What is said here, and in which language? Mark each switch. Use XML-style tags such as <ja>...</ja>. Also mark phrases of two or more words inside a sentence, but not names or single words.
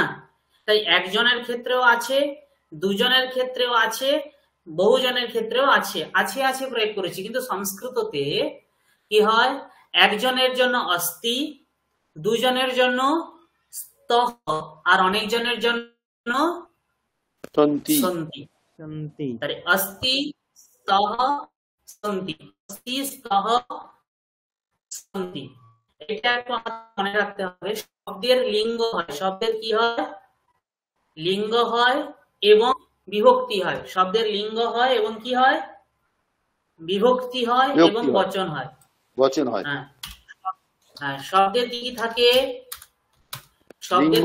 <bn>তাই একজনের ক্ষেত্রেও আছে, দুজনের ক্ষেত্রেও আছে, বহুজনের ক্ষেত্রেও আছে, আছে আছে প্রয়োগ করেছি। কিন্তু সংস্কৃততে কি হয়, একজনের জন্য अस्ति, দুজনের জন্য স্তः, আর অনেকজনের জন্য সন্তি। সন্তি। তাহলে</bn> <sa>अस्ति स्तः সন্তি, अस्ति स्तः সন্তি।</sa> <bn>এটা একটু মনে রাখতে হবে। শব্দের লিঙ্গ হয়, শব্দের কি হয়, লিঙ্গ হয় এবং বিভক্তি হয়। শব্দের লিঙ্গ হয় এবং কি হয়, বিভক্তি হয় এবং বচন হয়, বচন হয়। হ্যাঁ, শব্দের কি কি থাকে, শব্দের</bn>